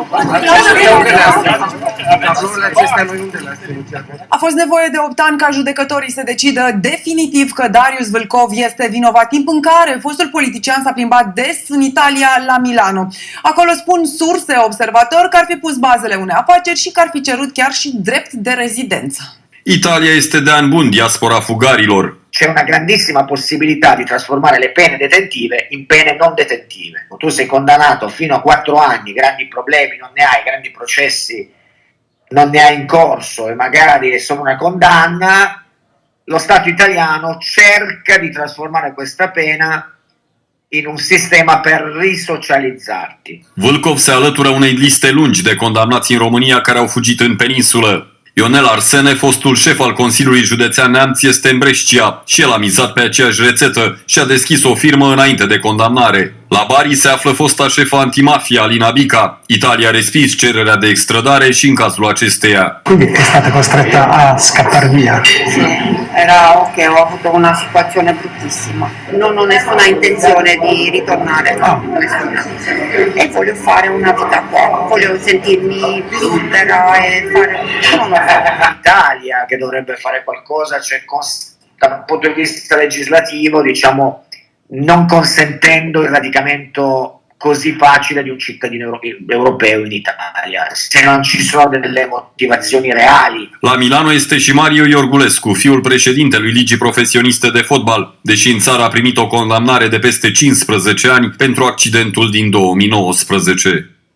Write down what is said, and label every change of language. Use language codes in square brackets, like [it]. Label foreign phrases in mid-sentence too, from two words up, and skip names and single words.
[ro] A fost nevoie de 8 ani ca judecătorii să decidă definitiv că Darius Vâlcov este vinovat, timp în care fostul politician s-a plimbat des în Italia, la Milano. Acolo spun surse observatori că ar fi pus bazele unei afaceri și că ar fi cerut chiar și drept de rezidență. Italia este de ani bun diaspora fugarilor. [it] C'è una grandissima possibilità di trasformare le pene detentive in pene non detentive. Tu sei condannato fino a 4 anni, grandi problemi non ne hai, grandi processi non ne hai in corso e magari è solo una condanna, lo Stato italiano cerca di trasformare questa pena in un sistema per risocializzarti. [ro] Vâlcov se alătură unei liste lungi de condamnați în România care au fugit în peninsulă. Ionel Arsene, fostul șef al Consiliului Județean Neamț, este în Brescia și el a mizat pe aceeași rețetă și a deschis o firmă înainte de condamnare. La Bari se află fosta șefă antimafia, Alina Bica. Italia a respins cererea de extradare și în cazul acesteia. [it] Quindi è stata costretta a scappare via. Era ok, ho avuto una situazione bruttissima. Non ho nessuna intenzione di ritornare, nessuna. E voglio fare una vita qua, voglio sentirmi libera e fare... Non lo so. L'Italia che dovrebbe fare qualcosa, cioè dal punto di vista legislativo, diciamo, non consentendo il radicamento così facile di un cittadino europeo in Italia, se non ci sono delle motivazioni reali. [ro] La Milano este și Mario Iorgulescu, fiul președintelui Ligii Profesioniste de Fotbal, deși în țară a primit o condamnare de peste 15 ani pentru accidentul din 2019.